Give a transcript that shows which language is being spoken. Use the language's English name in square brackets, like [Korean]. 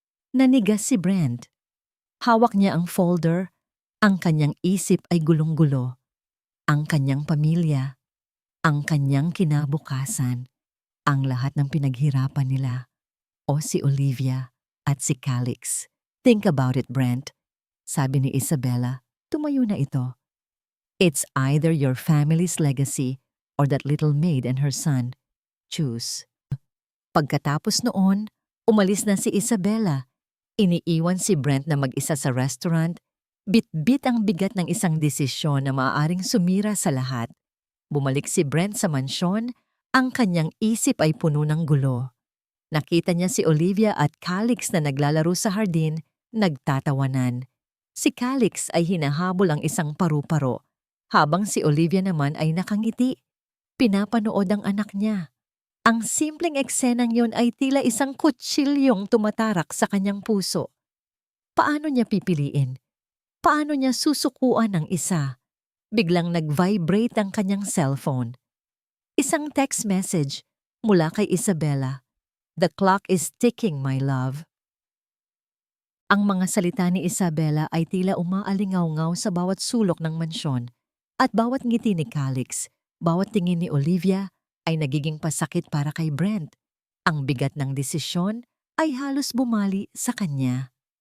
[Filipino] Nanigas si Brent. Hawak niya ang folder, ang kanyang isip ay gulong-gulo. Ang kanyang pamilya, ang kanyang kinabukasan, ang lahat ng pinaghirapan nila, o si Olivia at si Calix. [English] Think about it, [Filipino] Brent, sabi ni Isabella. Tumayo na ito. [English] It's either your family's legacy or that little maid and her son. Choose. [Filipino] Pagkatapos noon, umalis na si Isabella. Iniiwan si Brent na mag-isa sa restaurant. Bit-bit ang bigat ng isang desisyon na maaaring sumira sa lahat. Bumalik si Brent sa mansyon, ang kanyang isip ay puno ng gulo. Nakita niya si Olivia at Calix na naglalaro sa hardin, nagtatawanan. Si Calix ay hinahabol ang isang paru-paro, habang si Olivia naman ay nakangiti. Pinapanood ang anak niya. Ang simpleng eksenang yon ay tila isang kutsilyong tumatarak sa kanyang puso. Paano niya pipiliin? Paano niya susukuan ang isa? Biglang nag-vibrate ang kanyang cellphone. Isang text message mula kay Isabela. [English] "The clock is ticking, my love." [Filipino] Ang mga salita ni Isabela ay tila umaalingaw-ngaw sa bawat sulok ng mansyon at bawat ngiti ni Calix, bawat tingin ni Olivia ay nagiging pasakit para kay Brent. Ang bigat ng desisyon ay halos bumali sa kanya.